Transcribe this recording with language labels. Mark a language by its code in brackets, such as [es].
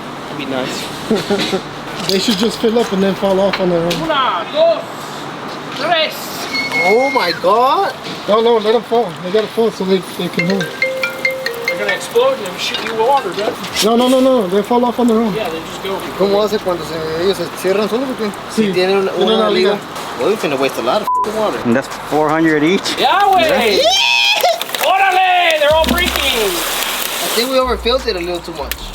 [en] That'd be nice. They should just fill up and then fall off on their own. 1, 2, 3. Oh my god. No, let them fall. They gotta fall so they can hold. They're gonna explode and shoot you with water, right? No. They fall off on their own. Yeah, they just go. [es] ¿Cómo hace cuando ellos se cierran solos? Sí, tienen una liga. liga. [en] Well, we're finna waste a lot of water. And that's 400 each. Yeah, way! Órale! They're all breaking! I think we overfilled it a little too much.